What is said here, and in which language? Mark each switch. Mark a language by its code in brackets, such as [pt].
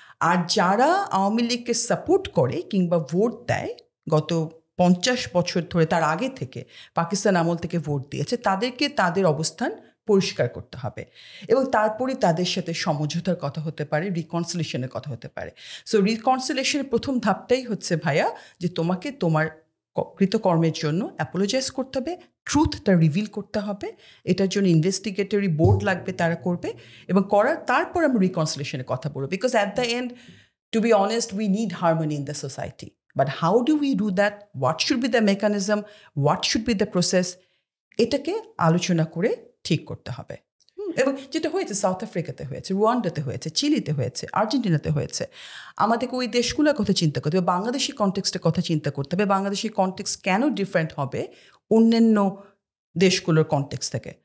[bn] আর যারা আওয়ামী লীগকে সাপোর্ট করে কিংবা ভোট দেয় গত 50 বছর ধরে, তার আগে থেকে পাকিস্তান আমল থেকে ভোট দিয়েছে, তাদেরকে তাদের অবস্থান পরিষ্কার করতে হবে এবং তারপরে তাদের সাথে সমঝোতার কথা হতে পারে, রিকনসিলিয়েশনের কথা হতে পারে। সো রিকনসিলিয়েশনের প্রথম ধাপটাই হচ্ছে ভাইয়া যে তোমাকে তোমার কৃতকর্মের জন্য অ্যাপোলোজাইজ করতে হবে, ট্রুথটা রিভিল করতে হবে, এটার জন্য ইনভেস্টিগেটরি বোর্ড লাগবে, তারা করবে, এবং তারপর আমরা রিকনসিলিয়েশনের কথা বলবো। [en] Because at the end, to be honest, we need harmony in the society. But how do we do that? What should be the mechanism? What should be the process? [bn] এটাকে আলোচনা করে ঠিক করতে হবে। এবং যেটা হয়েছে সাউথ আফ্রিকাতে হয়েছে, রুয়ান্ডাতে হয়েছে, চিলিতে হয়েছে, আর্জেন্টিনাতে হয়েছে, আমাদেরকে ওই দেশগুলোর কথা চিন্তা করতে হবে, বাংলাদেশি কনটেক্সটের কথা চিন্তা করতে হবে। বাংলাদেশি কনটেক্সট কেন ডিফারেন্ট হবে অন্যান্য দেশগুলোর কনটেক্সট থেকে?